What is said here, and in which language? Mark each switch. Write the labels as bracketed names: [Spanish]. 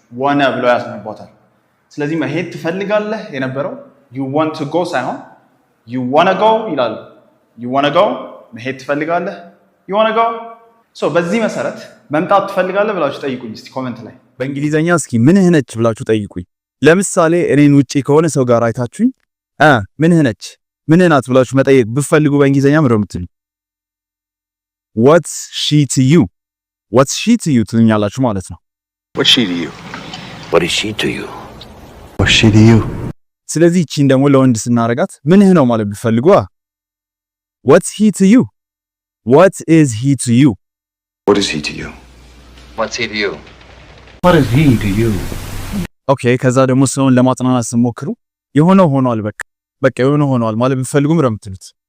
[Amharic] ወነ ብለው ያስነቧታል። ስለዚህ መሄድ ትፈልጋለህ የነበረው [English] you want to go [Amharic] ሳይሆን [English] you wanna go [Amharic] ይላሉ። [English] you wanna go [Amharic] መሄድ ትፈልጋለህ [English] you wanna go። [Amharic] so በዚህ መሰረት መምጣት ትፈልጋለህ ብላችሁ ጠይቁኝ እስቲ ኮሜንት ላይ በእንግሊዘኛ። እስኪ ምንህ ነች ብላችሁ ጠይቁኝ። ለምሳሌ እኔን ውጪ ከሆነ ሰው ጋር አይታችሁኝ ምንህ ነች ምንህ ናት ብላችሁ መጠየቅ ብፈልጉ በእንግሊዘኛ ምንድነው የምትሉኝ? [English] what's she to you? what's she to you [Amharic] ትሉኛላችሁ ማለት ነው። [English] what's she to you? what is she to you? what's she to you? [Amharic] ስለዚህ እቺን ደግሞ ለወንድ ስናረጋት ምንህ ነው ማለት ቢፈልጉ [English] what's he to you? what is he to you? what is he to you? what's he to you? what is he to you? [Amharic] ኦኬ ከዛ ደግሞ ሰውን ለማጽናናት ስሞክሩ የሆነው ሆኗል በቃ የሆነው ሆኗል ማለት ቢፈልጉ ምንድነው የምትሉት?